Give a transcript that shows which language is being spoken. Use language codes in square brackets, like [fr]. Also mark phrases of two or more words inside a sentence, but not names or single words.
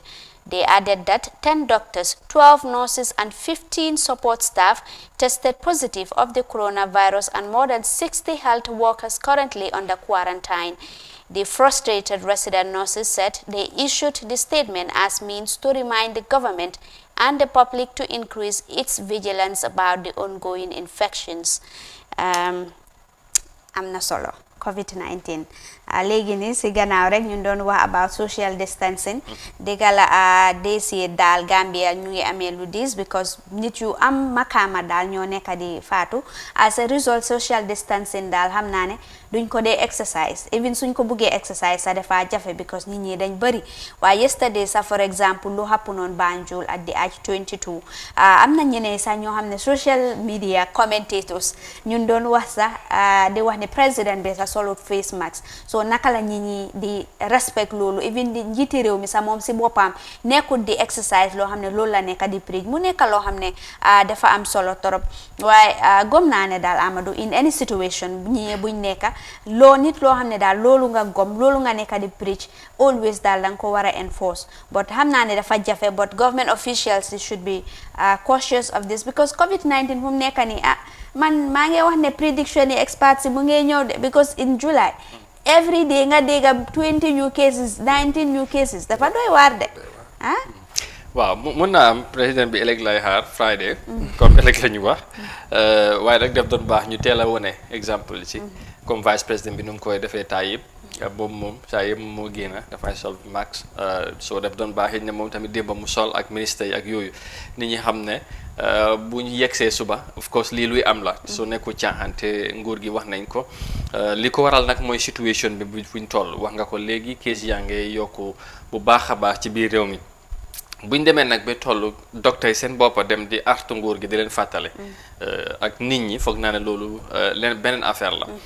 [en] They added that 10 doctors, 12 nurses, and 15 support staff tested positive of the coronavirus, and more than 60 health workers currently under quarantine. The frustrated resident nurses said they issued the statement as means to remind the government and the public to increase its vigilance about the ongoing infections. [wo] Am na solo COVID-19 léegi nii si gannaaw rek ñu doon wax [en] about social distancing [wo] dëgg la desi daal Gambia ñu ngi amee lu diis because nit yu am makaama daal ñoo nekk di faatu [en] as a result social distancing [wo] daal xam naa ne duñ ko dee [en] exercise even [wo] suñ ko buggee exercise sa dafa jafe because nit ñi dañ bëri waaye yesterday sa [en] for example [wo] lu [en] happen on Banjul at the age 22 [wo] am na ñeneen sax ñoo xam ne [en] social media commentators [wo] ñun doon wax sax di wax ne président bi sa solut [en] face mask [wo] so naka la ñi di respect loolu even di njiiti réew mi sax moom si boppam nekkul di exercise loo xam ne loolu la nekk di preach mu nekk loo xam ne dafa am solo torop waaye gom naa ne daal Amadou [en] in any situation [wo] ñi buñ nekka loo nit loo xam ne daal loolu nga gom loolu nga nekk di preach always daal danga ko war a [en] enforce but [wo] xam naa ne dafa jafe [en] but government officials should be cautious of this because COVID-19 [wo] fu mu nekk nii man maa ngi wax ne prediction yi experts yi mu ngi ñëw de [en] because in July every day [wo] nga dégg [en] 20 new cases 19 new cases [wo] dafa doy waar de waaw mun naa am président bi ëllëg lay xaar Friday comme ëllëg la ñu wax waaye rek def doon baax ñu teel a wone exemple ci comme [fr] vice président [wo] bi nu mu koy defee taay yëpp boobu moom saa yëpp moo génn dafay sol max soo def doon baax it ne moom tamit démba mu sol ak ministre yi ak yooyu nit ñi xam ne bu ñu yegsee suba [en] of course [wo] lii luy am la su nekku caaxaan te nguur gi wax nañ ko li ko waral nag mooy situation bi buñ toll wax nga ko léegi kees yaa ngi yokku bu baax a baax ci biir réew mi buñ demee nag ba toll docteur yi seen boppa dem di artu nguur gi di leen fàttale ak nit ñi foog naa ne loolu leen beneen affaire la